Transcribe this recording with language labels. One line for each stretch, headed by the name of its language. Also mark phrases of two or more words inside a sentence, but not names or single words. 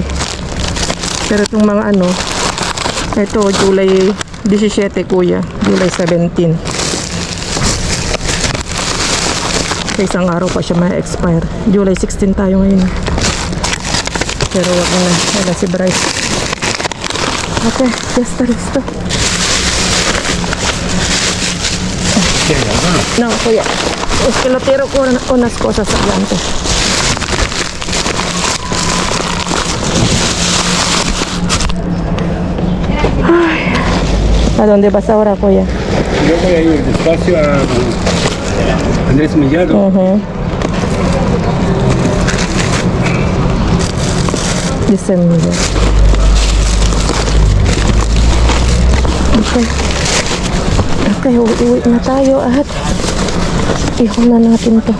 Filipino: Pero itong mga ano, ito, July 17, kuya. July 17. Sa isang araw pa siya ma-expire. July 16 tayo ngayon. Pero wag na. Wala si Bryce.
Spanish: Okay, ya está listo. No, kuya. Es que lo tiro con unas cosas adelante. Ay. ¿A dónde vas ahora, kuya? Yo voy a ir despacio a Andrés Millado. December. Okay.
Filipino: Okay, uwi na tayo at ihon na natin to.